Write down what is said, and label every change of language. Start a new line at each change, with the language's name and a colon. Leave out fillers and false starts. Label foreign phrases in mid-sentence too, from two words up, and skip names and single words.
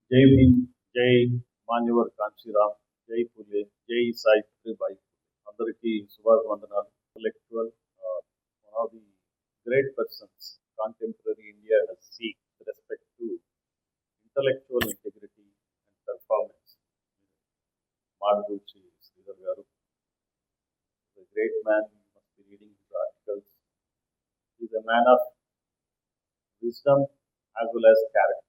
Hindi: जय भीम, जय मान्यवर कांशीराम, जय फुले, जय सावित्रीबाई.
Telugu: అందరికీ శుభాభివందనాలు.
English: Intellectual, one of the great persons contemporary India has seen with respect to intellectual integrity and performance. Madhuchi Sridhar garu, a great man. You must be reading his articles. He is a man of wisdom as well as character.